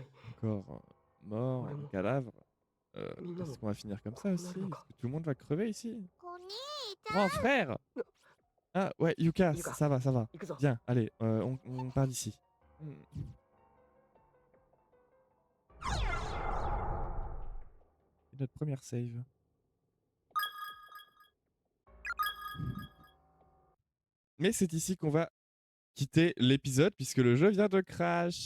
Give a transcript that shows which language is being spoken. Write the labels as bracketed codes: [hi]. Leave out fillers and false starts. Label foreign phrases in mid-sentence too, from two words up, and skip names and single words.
[fr] Encore mort, un Vraiment. cadavre. Mignon. Est-ce qu'on va finir comme ça Oh, aussi? Est-ce Naruto. que tout le monde va crever ici? [ja] お兄ちゃん [fr] Grand frère! Ah ouais, Yuka, Yuka. ça va, ça va. [ja] 行くぞ [fr] Viens, allez, on part d'ici. Hmm. Et notre première save. Mais c'est ici qu'on va quitter l'épisode puisque le jeu vient de crash.